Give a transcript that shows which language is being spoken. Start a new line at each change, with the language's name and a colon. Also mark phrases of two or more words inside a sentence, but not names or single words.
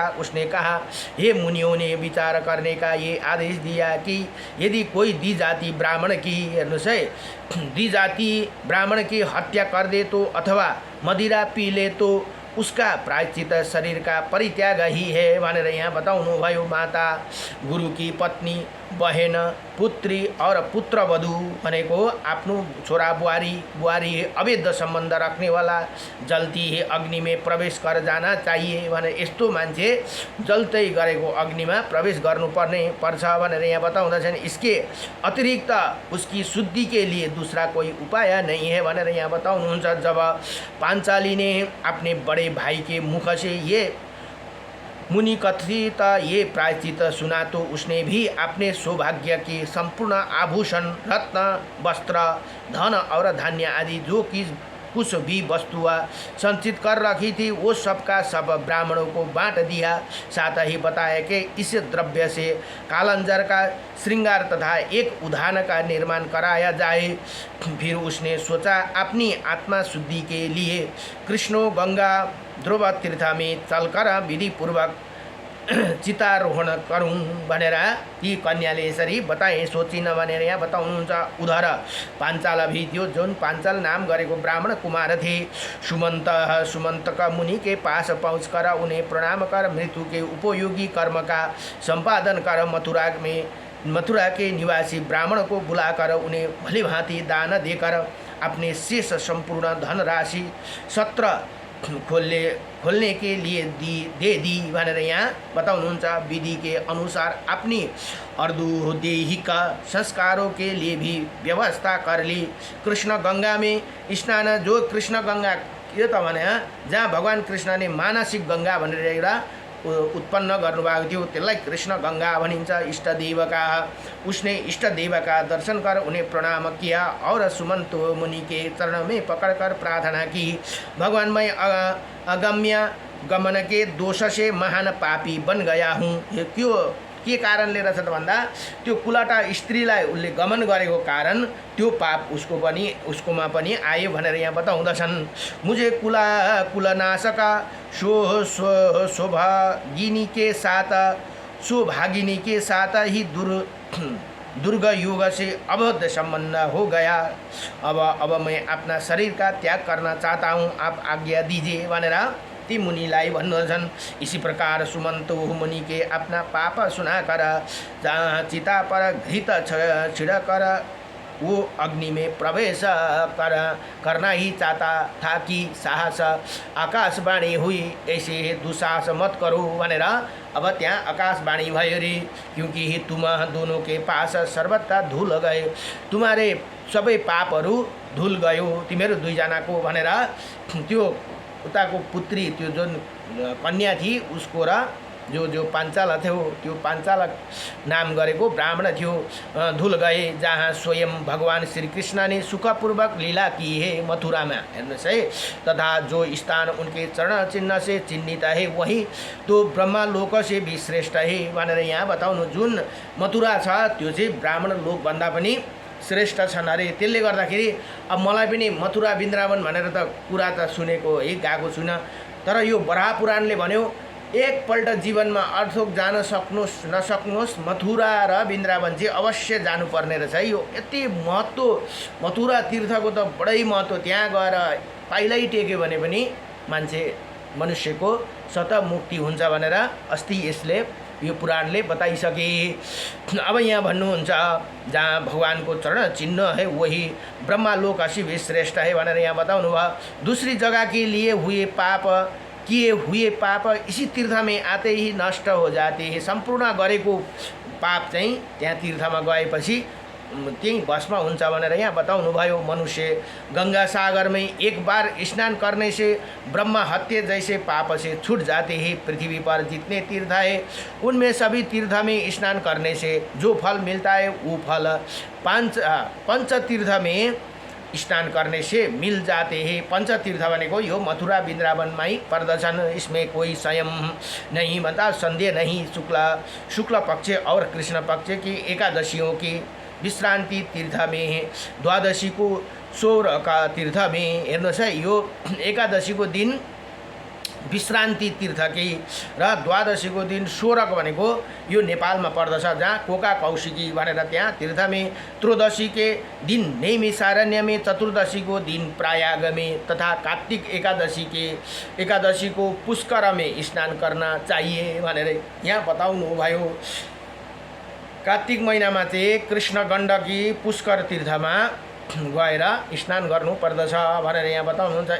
Hindi: उसने कहा, हे मुनियों ने विचार करने का ये आदेश दिया कि यदि कोई द्विजाति ब्राह्मण की द्विजाति ब्राह्मण की हत्या कर दे तो अथवा मदिरा पी ले तो उसका प्रायश्चित शरीर का परित्याग ही है
Nepali: भनेर यहाँ बताउनुभयो।
Hindi: माता, गुरु की पत्नी, बहन, पुत्री और पुत्रवधू
Nepali: भनेको आफ्नो छोरा बुहारी
Hindi: अवैध सम्बन्ध रखने वाला जल्ती ही अग्नि में प्रवेश कर जाना चाहिए
Nepali: भने यस्तो मान्छे जल्दै गरेको अग्निमा प्रवेश पर्छ भनेर यहाँ बताउँदछन्।
Hindi: इसके अतिरिक्त उसकी शुद्धि के लिए दूसरा कोई उपाय नहीं है
Nepali: भनेर यहाँ बताउनुहुन्छ।
Hindi: जब पांचाली ने अपने बड़े भाई के मुख से ये मुनि कथित ये प्रायश्चित सुना तो उसने भी अपने सौभाग्य के संपूर्ण आभूषण, रत्न, वस्त्र, धन और धान्य आदि जो कि कुछ भी वस्तुआ संचित कर रखी थी वो सबका सब ब्राह्मणों को बांट दिया। साथ ही बताया कि इस द्रव्य से कालंजर का श्रृंगार तथा एक उद्यान का निर्माण कराया जाए। फिर उसने सोचा अपनी आत्मा शुद्धि के लिए कृष्णो गंगा ध्रुव तीर्थ में चलकर विधि पूर्वक चितारोहण करूँ
Nepali: भनेर ती कन्याले यसरी बताए। सोचिन भनेर यहाँ बताउनुहुन्छ।
Hindi: उधर पांचाल भी
Nepali: थियो, जुन पांचाल नाम गरेको ब्राह्मण कुमार थे।
Hindi: सुमंत का मुनि के पास पहुँचकर उन्हें प्रणाम कर मृत्यु के उपयोगी कर्म का संपादन कर मथुरा के निवासी ब्राह्मण को बुलाकर उन्हें भली भांति दान देकर अपने शेष संपूर्ण धनराशि सत्र खोलने के लिए दे दी
Nepali: भनेर यहाँ बताउनुहुन्छ।
Hindi: विधि के अनुसार अपनी अर्धोदेहिक संस्कारों के लिए भी व्यवस्था कर ली। कृष्ण गंगा में स्नान, जो कृष्ण गंगा के
Nepali: त भने जहाँ
Hindi: भगवान कृष्ण ने मानसिक गंगा
Nepali: भनेर एउटा उत्पन्न गर्नुभएको थियो त्यसलाई कृष्ण गंगा भनिन्छ।
Hindi: इष्टदेव का उसने इष्टदेव का दर्शन कर उन्हें प्रणाम किया और सुमंत मुनि के चरण में पकड़कर प्रार्थना की। भगवान मैं अगम्य गमन के दोष से महान पापी बन गया हूँ।
Nepali: क्यों के कारणले रहेछ त भन्दा त्यो कुलटा स्त्रीलाई उसले गमन गरेको कारण त्यो पाप उसकोमा पनि आयो भनेर यहाँ बताउँदछन्।
Hindi: मुझे कुलनाशका सौभागिनी के साथ ही दुर्ग युग से अबद्ध संबंध हो गया। अब मैं अपना शरीर का त्याग करना चाहता हूँ, आप आज्ञा दीजिए
Nepali: भनेर ती मुनिलाई भन्नुहुन्छ।
Hindi: इसी प्रकार सुमंत मुनि के अपना पाप सुनाकर जहाँ चिता पर घृत छिड़कर वो अग्नि में प्रवेश करना ही चाहता था कि साहस आकाशवाणी हुई, ऐसे दुस्साहस मत करो
Nepali: भनेर अब त्यहाँ आकाशवाणी भयो रे।
Hindi: क्योंकि तुम दोनों के पास सर्वथा धूल गए, तुम्हारे
Nepali: सबै पापहरू धूल गयो तिमीहरू दुईजनाको भनेर त्यो उताको पुत्री त्यो जुन कन्या
Hindi: थी उसको
Nepali: र जो पांचाल थियो त्यो पांचाल नाम गरेको ब्राह्मण थियो
Hindi: धुल गए। जहाँ स्वयं भगवान श्री कृष्ण ने सुखपूर्वक लीला की है मथुरा में,
Nepali: हेर्नुहोस् है।
Hindi: तथा जो स्थान उनके चरण चिन्ह से चिन्हित है वही तो ब्रह्मा लोक से भी श्रेष्ठ है
Nepali: भनेर यहाँ बताउनु। जुन मथुरा छ त्यो चाहिँ ब्राह्मण लोक भन्दा पनि श्रेष्ठ छन् अरे। त्यसले गर्दाखेरि अब मलाई पनि मथुरा वृन्दावन भनेर त कुरा त सुनेको है, गएको छुइनँ, तर यो बराह पुराणले भन्यो एकपल्ट जीवनमा अर्थोक जान सक्नुहोस् नसक्नुहोस् मथुरा र वृन्दावन चाहिँ अवश्य जानुपर्ने रहेछ है। यो यति महत्त्व मथुरा तीर्थको त बडै महत्त्व। त्यहाँ गएर पाइलै टेक्यो भने पनि मान्छे मनुष्यको स्वतः मुक्ति हुन्छ भनेर अस्ति यसले यो पुराणले बताइसके। अब यहाँ भन्नुहुन्छ
Hindi: जहाँ भगवान को चरण चिन्ह है वही ब्रह्मालोक असी भी श्रेष्ठ है
Nepali: भनेर यहाँ बताउनु भयो।
Hindi: दूसरी जगह के लिए किए हुए पाप इसी तीर्थ में आते ही नष्ट हो जाते हैं।
Nepali: संपूर्ण गरेको पाप चाहिँ त्यहाँ तीर्थमा गएपछि त्यही भस्म हुन्छ भनेर यहाँ बताउनुभयो।
Hindi: मनुष्य गंगा सागर में एक बार स्नान करने से ब्रह्म हत्या जैसे पाप से छूट जाते हैं। पृथ्वी पर जितने तीर्थ है उनमें सभी तीर्थ में स्नान करने से जो फल मिलता है वो फल पंच तीर्थ में स्नान करने से मिल जाते हैं।
Nepali: पंचतीर्थ भनेको यो मथुरा वृन्दावनमै पर्दछन्।
Hindi: इसमें कोई संयम नहीं बता, संदेह नहीं। शुक्ल पक्ष और कृष्ण पक्ष की एकादशियों की विश्रांति तीर्थ में, द्वादशी को सोर का तीर्थ में
Nepali: हेर्नुहोस् है। यो एकादशी को दिन विश्रांति तीर्थ की र द्वादशी को दिन सोरक भनेको यो नेपालमा पर्दछ, जहाँ कोका कौशिकी भनेर त्यहाँ
Hindi: तीर्थ में, त्रयोदशी के दिन नैमिषारण्य में, चतुर्दशी को दिन प्रयाग में तथा कार्तिक एकादशी को पुष्कर में स्नान करना चाहिए
Nepali: भनेर यहाँ बताउनु भयो। कार्तिक महिनामा चाहिँ कृष्ण गण्डकी पुष्कर तीर्थमा गएर स्नान गर्नु पर्दछ भनेर यहाँ बताउनुहुन्छ।